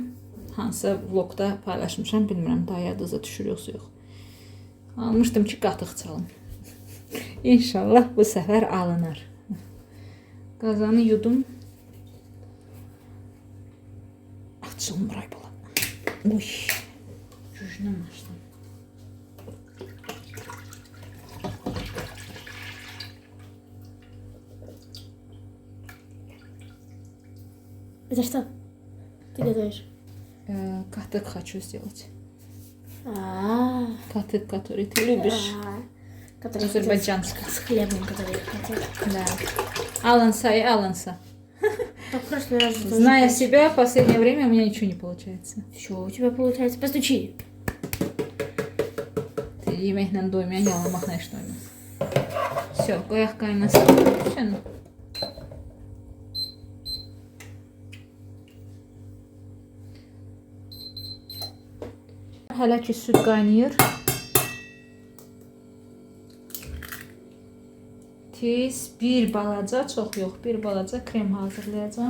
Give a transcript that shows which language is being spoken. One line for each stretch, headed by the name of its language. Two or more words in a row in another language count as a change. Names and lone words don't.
Azerbaijani: Hansısa vlogda paylaşmışam, bilmirəm, daha yadınıza düşür yoxsa yox. Almışdım ki, qatıq çalım. İnşallah bu səfər alınır. Qazanı yudum. Açılmır ay bala. Uy, cücünə başladım.
Russian: Это что? Ты готовишь? Катык хочу сделать. Катык, который ты любишь. Азербайджанский. С хлебом, который хотел. Да. Alınsa. Так, в прошлый раз... тоже Зная так. себя, в последнее время у меня ничего не получается. Все, у тебя получается. Постучи. Ты
Azerbaijani: yeməklə doymayan yalamaqla iş doymaz. Все, qoyaq qaynasın. Düşün. Hələ ki süd qaynayır. Tez bir balaca, çox yox, bir balaca krem hazırlayacağım.